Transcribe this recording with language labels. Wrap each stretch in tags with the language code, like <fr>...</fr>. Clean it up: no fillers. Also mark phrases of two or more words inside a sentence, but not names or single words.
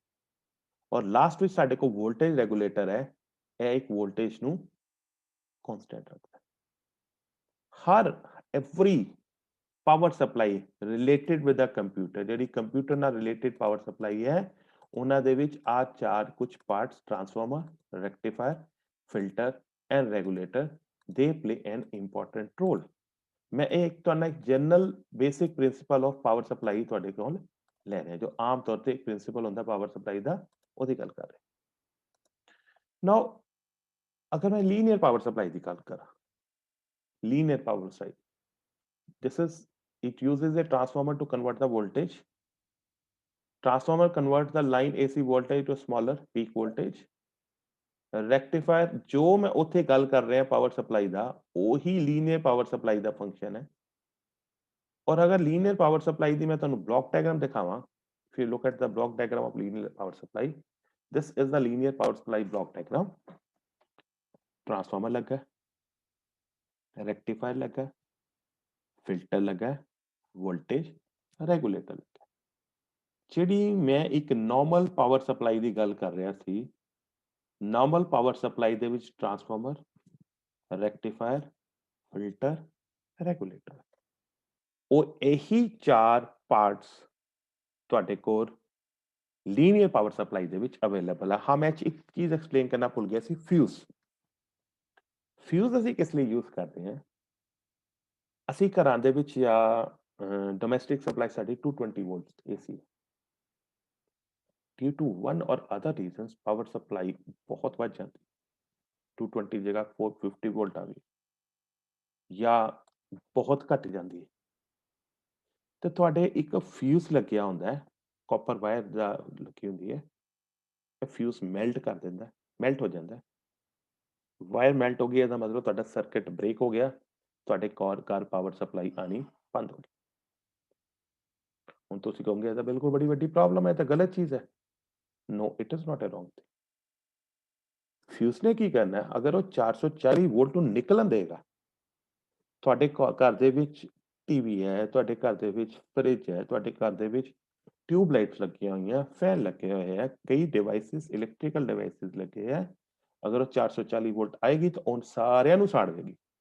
<pa>ਔਰ ਲਾਸਟ ਵਿੱਚ ਸਾਡੇ ਕੋਲ</pa> <en>voltage regulator</en> <pa>ਹੈ, ਇਹ ਇੱਕ ਵੋਲਟੇਜ ਨੂੰ ਕਾਂਸਟੈਂਟ ਰੱਖਦਾ। ਹਰ</pa> <en>every power supply related with a computer,</en> <pa>ਜਿਹੜੀ ਕੰਪਿਊਟਰ ਨਾਲ ਰਿਲੇਟਡ</pa> <en>power supply</en> <pa>ਹੈ, ਉਹਨਾਂ ਦੇ ਵਿੱਚ ਆ ਚਾਰ ਕੁਝ ਪਾਰਟਸ,</pa> <en>transformer, rectifier, filter and regulator, they play an important role।</en> <pa>ਮੈਂ ਇੱਕ ਤੁਹਾਨੂੰ ਇੱਕ</pa> <en>general basic principle of power supply</en> <pa>ਤੁਹਾਡੇ ਕੋਲ ਲੈ ਰਿਹਾ, ਜੋ ਆਮ ਤੌਰ ਤੇ ਇੱਕ ਪ੍ਰਿੰਸੀਪਲ ਹੁੰਦਾ</pa> <en>power supply</en> <pa>ਦਾ, ਉਹਦੀ ਗੱਲ ਕਰ ਰਹੇ। ਨਾਓ ਅਗਰ ਮੈਂ</pa> <en>linear power supply</en> <pa>ਦੀ ਗੱਲ ਕਰਾਂ,</pa> <en>linear power supply, this is, it uses a transformer to convert the voltage, transformer converts the line AC voltage to smaller peak voltage, ਰੈਕਟੀਫਾਇਰ</en> <pa>ਜੋ ਮੈਂ ਉੱਥੇ ਗੱਲ ਕਰ ਰਿਹਾ</pa> <en>power supply</en> <pa>ਦਾ, ਉਹੀ</pa> <en>linear power supply</en> <pa>ਦਾ ਫੰਕਸ਼ਨ ਹੈ। ਔਰ ਅਗਰ</pa> <en>linear power supply</en> <pa>ਦੀ ਮੈਂ ਤੁਹਾਨੂੰ</pa> <en>block diagram</en> <pa>ਦਿਖਾਵਾਂ,</pa> <en>if you look at the block diagram of linear power supply, this is the linear power supply block diagram।</en> <hi>ट्रांसफार्मर लगा है, रेक्टिफायर लगा है, फिल्टर लगा है,</hi> <en>voltage regulator</en> <hi>लगा है।</hi> <pa>ਜਿਹੜੀ ਮੈਂ ਇੱਕ</pa> <en>normal power supply</en> <pa>ਦੀ ਗੱਲ ਕਰ ਰਿਹਾ ਸੀ,</pa> <en>normal power supply</en> <pa>ਦੇ ਵਿੱਚ</pa> <en>transformer, rectifier, filter, regulator,</en> <pa>ਉਹ ਇਹੀ ਚਾਰ ਪਾਰਟਸ ਤੁਹਾਡੇ ਕੋਲ</pa> <en>linear power supply</en> <pa>ਦੇ ਵਿੱਚ ਅਵੇਲੇਬਲ ਆ। ਹਾਂ, ਮੈਂ ਇੱਕ ਚੀਜ਼ ਐਕਸਪਲੇਨ ਕਰਨਾ ਭੁੱਲ ਗਿਆ ਸੀ, ਫਿਊਜ਼। ਫਿਊਜ਼ ਅਸੀਂ ਕਿਸ ਲਈ ਯੂਜ਼ ਕਰਦੇ ਹਾਂ? ਅਸੀਂ ਘਰਾਂ ਦੇ ਵਿੱਚ ਜਾਂ</pa> <en>domestic supply</en> <pa>ਸਾਡੀ 220</pa> <en>volt AC, due to one or other reasons power supply</en> <pa>ਬਹੁਤ ਵੱਧ ਜਾਂਦੀ, 220 ਦੀ ਜਗ੍ਹਾ 450 ਵੋਲਟ ਆ ਗਈ ਜਾਂ ਬਹੁਤ ਘਟ ਜਾਂਦੀ ਹੈ, ਤੇ ਤੁਹਾਡੇ ਇੱਕ ਫਿਊਜ਼ ਲੱਗਿਆ ਹੁੰਦਾ ਹੈ,</pa> <en>copper wire</en> <pa>ਦਾ ਲੱਗੀ ਹੁੰਦੀ ਹੈ, ਇਹ</pa> <en>fuse melt</en> <pa>ਕਰ ਦਿੰਦਾ, ਮੈਲਟ ਹੋ ਜਾਂਦਾ।</pa> <en>wire melt</en> <pa>ਹੋ ਗਈ, ਇਹਦਾ ਮਤਲਬ ਤੁਹਾਡਾ</pa> <en>circuit break</en> <pa>ਹੋ ਗਿਆ, ਤੁਹਾਡੇ ਘਰ</pa> <en>power supply</en> <pa>ਆਣੀ ਬੰਦ ਹੋ ਗਈ। ਹੁਣ ਤੁਸੀਂ ਕਹੋਗੇ ਇਹ ਤਾਂ ਬਿਲਕੁਲ ਬੜੀ ਵੱਡੀ ਪ੍ਰੋਬਲਮ ਹੈ, ਤਾਂ ਗਲਤ ਚੀਜ਼ ਹੈ।</pa> <en>No, it is not a wrong thing.</en> <pa>ਫਿਊਜ਼ ਨੇ ਕੀ ਕਰਨਾ, ਅਗਰ ਉਹ 440 ਵੋਲਟ ਨੂੰ ਨਿਕਲਣ ਦੇਗਾ, ਤੁਹਾਡੇ ਘਰ ਦੇ ਵਿੱਚ ਟੀਵੀ ਹੈ, ਤੁਹਾਡੇ ਘਰ ਦੇ ਵਿੱਚ ਫ੍ਰਿਜ ਹੈ, ਤੁਹਾਡੇ ਘਰ ਦੇ ਵਿੱਚ</pa> <en>tube lights</en> <pa>ਲੱਗੀਆਂ ਹੋਈਆਂ, ਫੈਨ ਲੱਗੇ ਹੋਏ ਆ, ਕਈ ਡਿਵਾਈਸਿਸ,</pa> <en>electrical devices</en> <pa>ਲੱਗੇ ਆ, ਅਗਰ ਉਹ 440 ਵੋਲਟ ਆਏਗੀ ਤਾਂ ਉਹ ਸਾਰਿਆਂ ਨੂੰ ਸਾੜ ਦੇਗੀ।</pa>